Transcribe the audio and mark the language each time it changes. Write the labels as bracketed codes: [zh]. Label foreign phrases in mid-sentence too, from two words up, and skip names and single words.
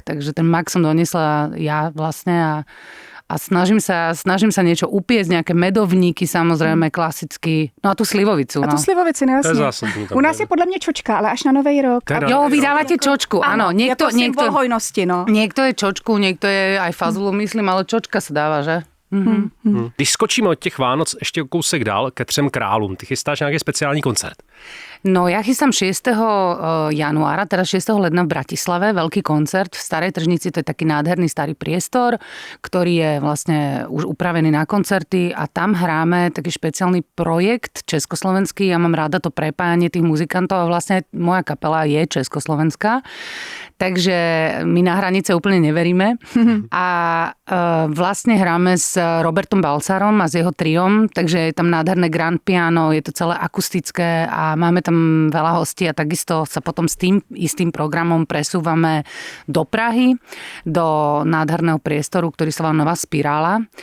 [sk] Takže ten mak som doniesla ja vlastne a snažím sa niečo upiecť, nejaké medovníky samozrejme klasicky. No a tú slivovicu. A tú slivovici, no jasne. U nás je podľa mňa čočka, ale až na Nový rok. Jo, vy dávate čočku, áno. Niekto hojnosti, no. Niekto je čočku, niekto je aj fazulu, myslím, ale čočka sa dáva, že? [cs] Když skočíme od těch Vánoc ještě kousek dál ke 3 králům, ty chystáš nějaký speciální koncert? [sk] No ja chystám 6. januára, teda 6. ledna v Bratislave, veľký koncert v Starej tržnici, to je taký nádherný starý priestor, ktorý je vlastne už upravený na koncerty a tam hráme taký špeciálny projekt československý, ja mám rada to prepájanie tých muzikantov a vlastne moja kapela je československá, takže my na hranice úplne neveríme a vlastne hráme s Robertom Balcarom a s jeho triom, takže je tam nádherné [en] grand piano, [sk] je to celé akustické a máme tam veľa hostí a takisto sa potom s tým istým programom presúvame do Prahy, do nádherného priestoru, ktorý sa volá Nová spirála.